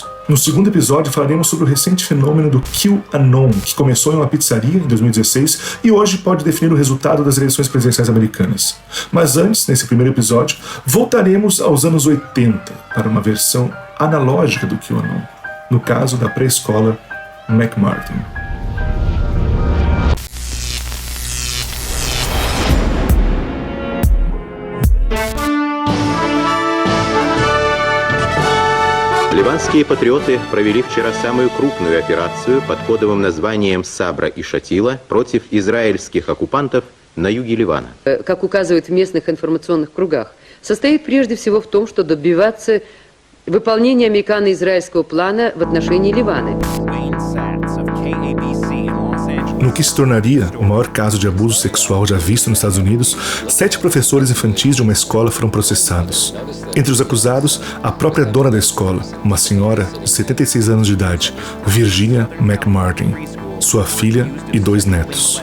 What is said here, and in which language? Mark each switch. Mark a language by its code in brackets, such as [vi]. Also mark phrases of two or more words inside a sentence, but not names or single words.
[pt] No segundo episódio falaremos sobre o recente fenômeno do QAnon, que começou em uma pizzaria em 2016 e hoje pode definir o resultado das eleições presidenciais americanas. Mas antes, nesse primeiro episódio, voltaremos aos anos 80 para uma versão analógica do QAnon, no caso da pré-escola McMartin. [ru] Ливанские патриоты провели вчера самую крупную операцию под кодовым названием «Сабра и Шатила» против израильских оккупантов на юге Ливана. Как указывают в местных информационных кругах, состоит прежде всего в том, что добиваться выполнения американо-израильского плана в отношении Ливана. [pt] No que se tornaria o maior caso de abuso sexual já visto nos Estados Unidos, 7 professores infantis de uma escola foram processados. Entre os acusados, a própria dona da escola, uma senhora de 76 anos de idade, Virginia McMartin, sua filha e 2 netos.